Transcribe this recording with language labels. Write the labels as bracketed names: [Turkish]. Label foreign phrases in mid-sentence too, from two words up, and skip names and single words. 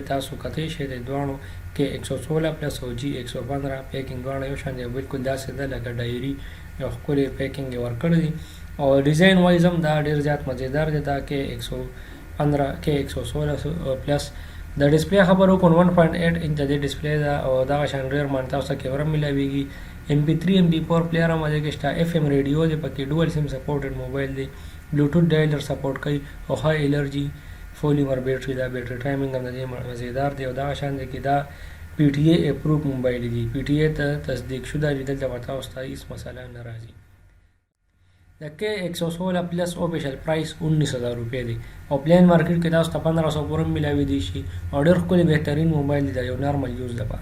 [Pashto] تاسو کتلی شئ د دواړو K116 پلس او G115 پیکینګ دواړه یو شان دی، بالکل داسې ده لکه ډایري. یو ښکلی پیکینګ یې ورکړی دی او [English] design wise [Pashto] هم دا ډېر زیات مزیدار دی. دا K116 پلس د ډسپلی خبرو وکړو 1.8 انچ د دې ډسپلی ده او دغه شان ډېر باندې تاسو ته کیمره میلاویږي. MP3 MP4 پلیر هم دې کې شته. FM ریډیو دی پکې، [English] dual SIM supported mobile [Pashto] دی، [English] Bluetooth dialer [Pashto] سپورټ کوي او [English] high energy polymer battery [Pashto] ده. [English] battery timing [Pashto] هم د دې مزیدار دی او دغه شان دی کې دا [English] PTA approved mobile [Pashto] دی، PTA ته تصدیق شده دی. دلته به تاسو ته هېڅ مسله نه راځي. د K116 پلس [English] official price [Pashto] 19000 روپۍ دی او [English] plain market [Pashto] کې تاسو ته 1500 پورې میلاویدی شي او ډېر ښکلی بهترین موبایل دی د یو [English] normal use [Pashto] لپاره.